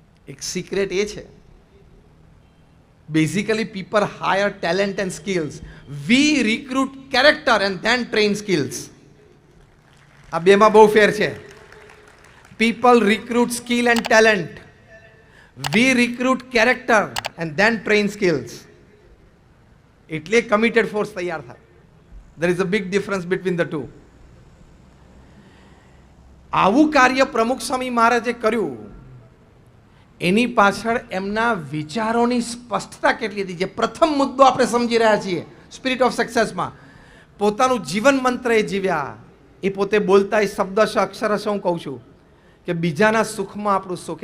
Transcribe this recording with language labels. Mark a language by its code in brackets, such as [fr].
[gu] એક સિક્રેટ એ છે, [en] Basically people hire talent and skills. We recruit character and then train skills. [gu] આ બેમાં બહુ ફેર છે. [en] People recruit skill and talent. We recruit character and then train skills. [gu] એટલે committed force તૈયાર થાય. [en] there is a big difference between the two. [gu] આવું કાર્ય પ્રમુખ સ્વામી મહારાજે કર્યું, એની પાછળ એમના વિચારોની સ્પષ્ટતા કેટલી હતી. જે પ્રથમ મુદ્દો આપણે સમજી રહ્યા છીએ સ્પિરિટ ઓફ સક્સેસમાં, પોતાનું જીવન મંત્ર એ જીવ્યા. એ પોતે બોલતા એ શબ્દશ અક્ષરશ હું કહું છું કે બીજાના સુખમાં આપણું સુખ.